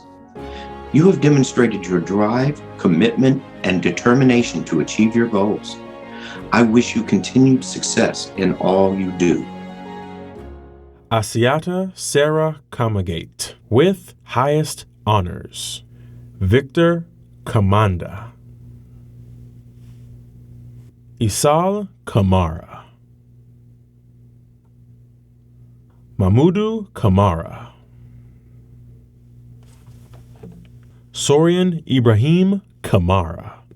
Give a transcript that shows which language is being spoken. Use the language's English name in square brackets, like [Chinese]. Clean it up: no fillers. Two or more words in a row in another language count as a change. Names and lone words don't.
[English] You have demonstrated your drive, commitment, and determination to achieve your goals. I wish you continued success in all you do. Asiata Sarah Kamagate with highest honors, Victor Kamanda, Isal Kamara, Mamudu Kamara, Sorian Ibrahim Kamara,